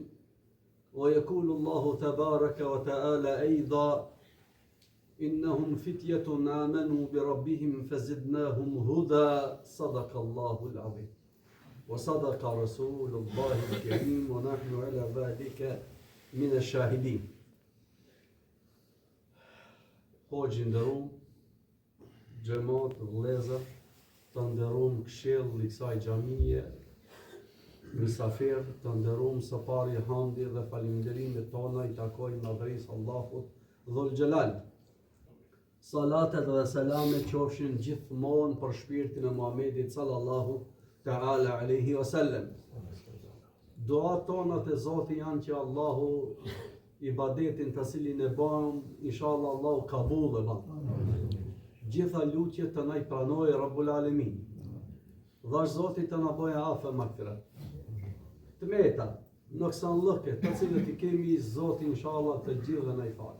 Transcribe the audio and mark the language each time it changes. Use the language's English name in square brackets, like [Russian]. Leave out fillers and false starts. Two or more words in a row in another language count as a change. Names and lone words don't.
[Arabic] ويقول الله تبارك وتعالى أيضا إنهم فتية آمنوا بربهم فزدناهم هدى. صدق الله العظيم وصدق رسول الله الكريم ونحن على ذلك من الشاهدين. [Albanian] Hoxhi nderuam, xhamat, vëllezër, të nderuam këshill i kësaj xhamie, mysafir, të nderuam së pari hamdi dhe falënderimet tona i takojnë madhërisë Allahut Dhul Xhelal. Salatet dhe selamet qofshin gjithmonë për shpirtin e Muhamedit [Arabic] صلى الله تعالى عليه وسلم. [Albanian] Duat tona te Zoti janë që Allahu ibadetin të cilin e bëm, inshallah Allahu kabul e bën. Gjitha lutjet të na i pranojë Rabbul Alamin. Dhash Zoti të na bëjë afë magfiret. Të meta, noksanllëke, të cilët i kemi Zoti inshallah të gjithë dhe na i fal.